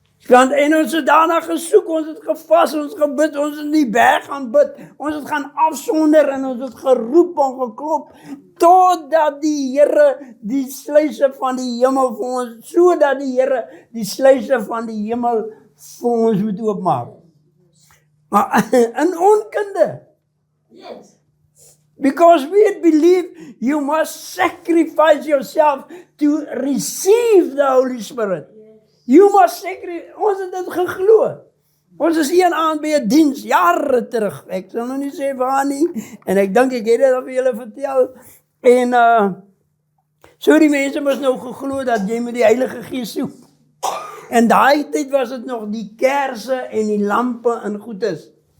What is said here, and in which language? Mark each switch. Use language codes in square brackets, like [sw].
[af] En ons het daarna gesoek, ons het gevas, ons het gebid, ons het in die berg gaan bid, ons het gaan afsonder en ons het geroep en geklop, totdat die Here die sluise van die hemel vir ons, sodat die Here die sluise van die hemel vir ons moet oopmaak. Maar in onkunde. Yes. [en] Because we believe you must sacrifice yourself to receive the Holy Spirit. Yes. You must sacrifice. [af] Ons het dit geglo. Ons is een aand by 'n diens, jare terug. Ek sal nou nie sê waar nie. En ek dink ek het dit al vir julle vertel. En so die mense moes nou geglo dat jy met die Heilige Gees soek. En daai tyd was dit nog die kersse en die lampe en goedes.